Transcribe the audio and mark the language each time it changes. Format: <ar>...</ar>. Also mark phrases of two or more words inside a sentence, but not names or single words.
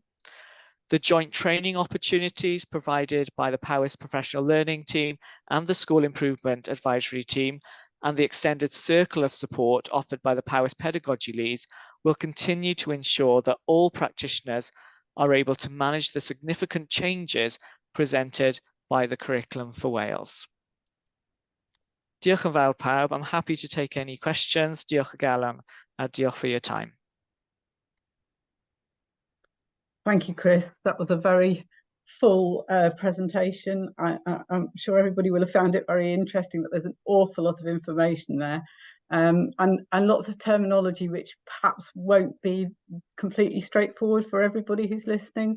<en>The joint training opportunities provided by the Powys Professional Learning Team and the School Improvement Advisory Team and the extended circle of support offered by the Powys Pedagogy Leads will continue to ensure that all practitioners are able to manage the significant changes presented by the Curriculum for Wales.</en> <cy>Diolch yn fawr pawb.</cy> <en>I'm happy to take any questions.</en> <cy>Diolch o galon a diolch</cy> <en>for your time. Thank you, Chris. That was a very full presentation. I'm sure everybody will have found it very interesting, but there's an awful lot of information there, and lots of terminology which perhaps won't be completely straightforward for everybody who's listening.</en>